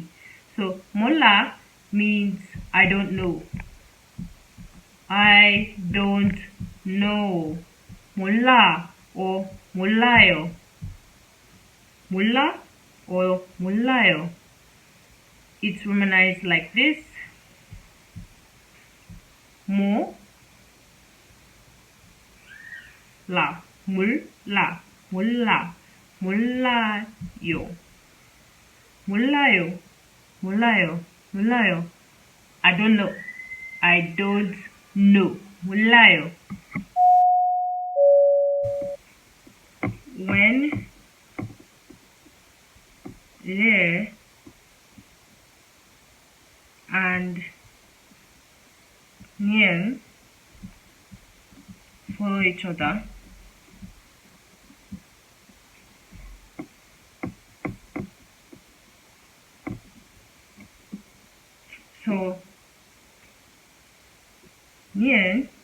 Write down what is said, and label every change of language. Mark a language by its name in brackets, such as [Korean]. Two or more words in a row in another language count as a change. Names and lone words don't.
[English] So Mullah means I don't know. Mullah or mullayo. Mullah or mullayo. It's romanized like this. [Korean] 몰라, 몰라요. [English] I don't know. Mullayo. When there and near follow each other, so near